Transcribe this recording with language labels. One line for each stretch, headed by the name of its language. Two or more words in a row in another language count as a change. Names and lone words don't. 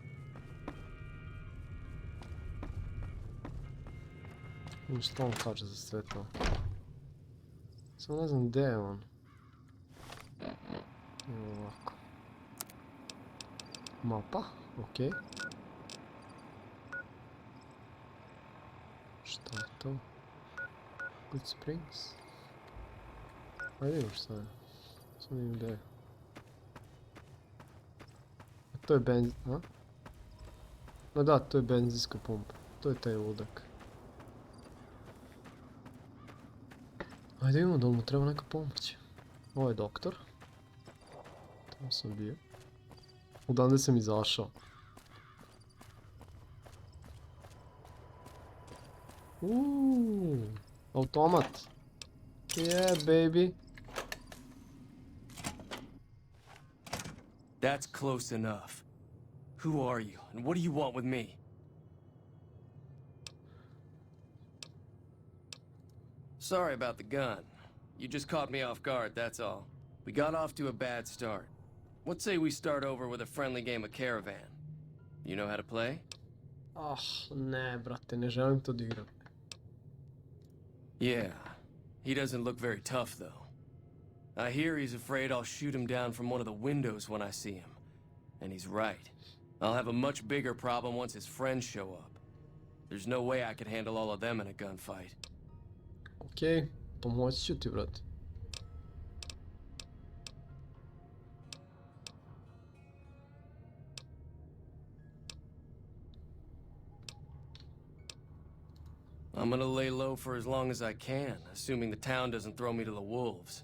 Serbian: Što on kaže za sve to? Samo ne znam gdje je on. Ovako. Mapa, okej. Šta je to? Good Springs. Ajde vidimo šta je. Samo vidim gdje je. To je benzin, a? No da, to je benzinska pumpa. To je taj ludak. Ajde vidimo da li mu treba neka pomoć. Ovo je doktor. Tamo sam bio. Odande sam izašao. Automat.
English: Yeah, baby. That's close enough. Who are you, and what do you want with me? Sorry about the gun. You just caught me off guard, that's all. We got off to a bad start. What say we start over with a friendly game of Caravan? You know how to play?
Serbian: Ne, brate, ne želim to da igram.
English: Yeah. He doesn't look very tough, though. I hear he's afraid I'll shoot him down from one of the windows when I see him. And he's right. I'll have a much bigger problem once his friends show up. There's no way I could handle all of them in a gunfight.
Serbian: Okej, pomoći ću ti, brate.
English: I'm gonna lay low for as long as I can, assuming the town doesn't throw me to the wolves.